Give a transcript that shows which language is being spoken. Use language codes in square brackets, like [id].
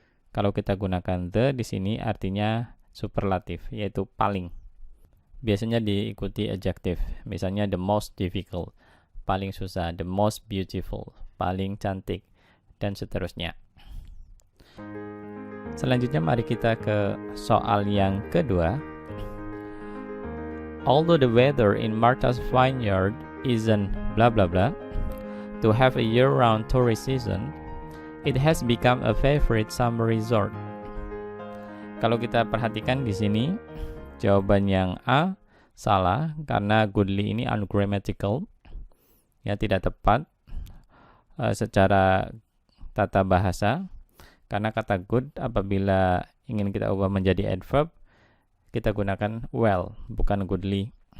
[id] Kalau kita gunakan the di sini artinya superlatif, yaitu paling. Biasanya diikuti adjective, misalnya [en] the most difficult, [id] paling susah, [en] the most beautiful, [id] paling cantik, dan seterusnya. Selanjutnya mari kita ke soal yang kedua. [en] Although the weather in Martha's Vineyard isn't blah blah blah, to have a year-round tourist season, it has become a favorite summer resort. [id] Kalau kita perhatikan di sini, jawaban yang A salah karena goodly ini ungrammatical, ya tidak tepat secara tata bahasa. Karena kata good apabila ingin kita ubah menjadi adverb, kita gunakan well, bukan goodly.